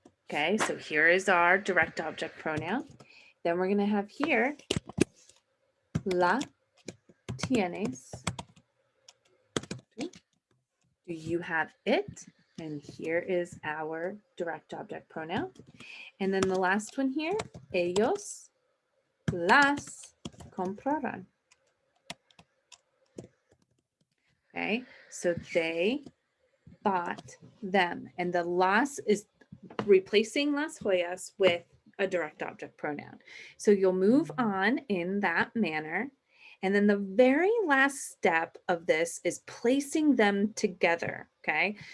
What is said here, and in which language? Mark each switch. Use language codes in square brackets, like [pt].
[en] Okay, so here is our direct object pronoun. Then we're going to have here, [es] la tienes. [en] Okay. Do you have it? And here is our direct object pronoun. And then the last one here, [es] ellos las compraron. [en] Okay, so they bought them. And the las is replacing [es] las joyas [en] with a direct object pronoun. So you'll move on in that manner. And then the very last step of this is placing them together, okay?